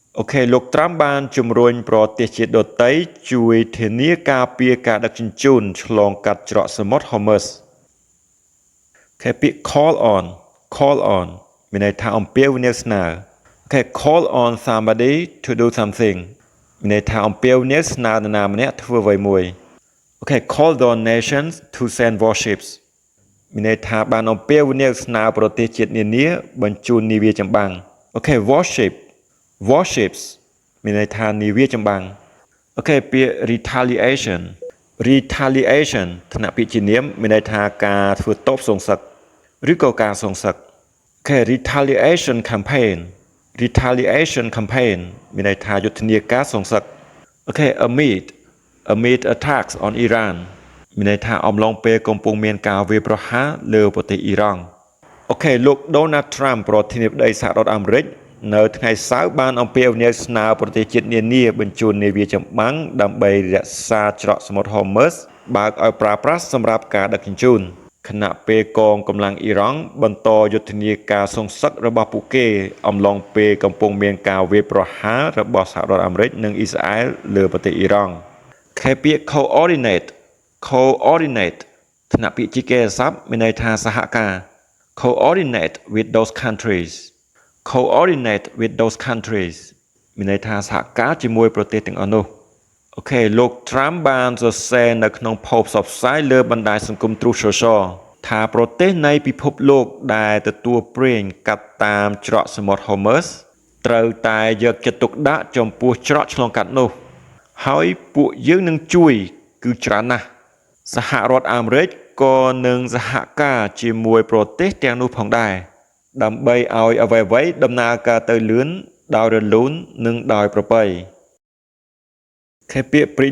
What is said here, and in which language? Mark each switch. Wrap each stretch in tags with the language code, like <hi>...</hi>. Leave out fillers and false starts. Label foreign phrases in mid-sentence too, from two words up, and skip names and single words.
<km>អូខេលោកត្រាំបានជំរុញប្រទេសជាតិដទៃជួយធានាការពារការដឹកជញ្ជូនឆ្លងកាត់ច្រកសមុទ្រ Hormuz អូខេពាក្យ</km> <en>call on</en> <km>មានន័យថាអំពាវនាវស្នើអូខេ</km> <en>call on somebody to do something</en> <km>មានន័យថាអំពាវនាវ ស្នើនរណាម្នាក់ធ្វើអ្វីមួយអូខេ</km> <en>call on nations to send warships</en> <km>មានន័យថាបានអំពាវនាវស្នើប្រទេសជាតិនានាបញ្ជូននាវាចម្បាំងអូខេ warships មានន័យថានាវាចម្បាំងអូខេពាក្យ retaliation ថ្នាក់ពាក្យជានាមមានន័យថាការធ្វើតបសងសឹកឬក៏ការសងសឹកអូខេ</km> <en>retaliation campaign</en> <km>មានន័យថាយុទ្ធនាការសងសឹកអូខេ</km> <en>amid attacks on Iran</en> <km>មានន័យថាអំឡុងពេលកំពុងមានការវាយប្រហារលើប្រទេសអ៊ីរ៉ង់អូខេលោក Donald Trump ប្រធានាធិបតីសហរដ្ឋអាមេរិកនៅថ្ងៃសៅរ៍បានអំពាវនាវស្នើប្រទេសជាតិនានាបញ្ជូននា វាចម្បាំងដើម្បីរក្សាច្រកសមុទ្រ Hormuz បើកឲ្យប្រើប្រាស់សម្រាប់ការដឹកជញ្ជូនខណៈពេលកងកម្លាំងអ៊ីរ៉ង់បន្តយុទ្ធនាការសងសឹករបស់ពួកគេអំឡុងពេលកំពុងមានការវាយប្រហាររបស់សហរដ្ឋអាមេរិកនិងអ៊ីស្រាអែលលើប្រទេសអ៊ីរ៉ង់ខេពាក្យ coordinate ថ្នាក់ពាក្យជាគេស័ព្ទមានន័យថាសហការ</km> <en>coordinate with those countries</en> <km>មានន័យថាសហការជាមួយប្រទេសទាំងអស់នោះអូខេលោក Trump បានសរសេរនៅក្នុងផូផ្សព្វផ្សាយលើបណ្ដាញ សង្គម Truth Social ថាប្រទេសនៃពិភពលោកដែលទទួលប្រេងកាត់តាមច្រកសមុទ្រ Hormuz ត្រូវតែយកចិត្តទុកដាក់ចំពោះច្រកឆ្លងកាត់នោះហើយពួកយើងនឹងជួយគឺច្រើនណាស់សហរដ្ឋអាមេរិកក៏នឹងសហការជាមួយប្រទេសទាំងនោះផងដែរដើម្បីឲ្យអ្វីៗដំណើរការទៅលឿនដោយរលូននិងដោយប្រពៃខេពាក្យ</km>